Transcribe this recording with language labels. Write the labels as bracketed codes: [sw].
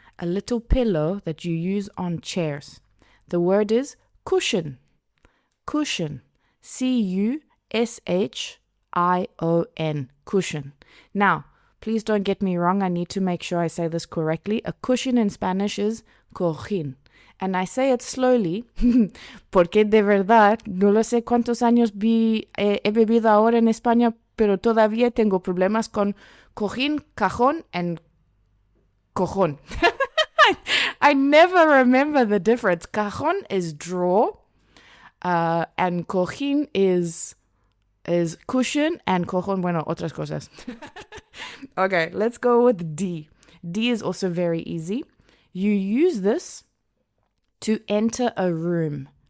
[en] A little pillow that you use on chairs. The word is cushion. Cushion. C-U-S-H C-U-S-H-I-O-N, cushion. Now, please don't get me wrong. I need to make sure I say this correctly. A cushion in Spanish is cojín. And I say it slowly [es] porque de verdad no lo sé cuántos años he vivido ahora en España, pero todavía tengo problemas con cojín, cajón, and cojón. [en] I never remember the difference. Cajón is drawer, and cojín is cushion, and cojón, [es] bueno, otras cosas. [en] Okay, let's go with D. D is also very easy. You use this to enter a room.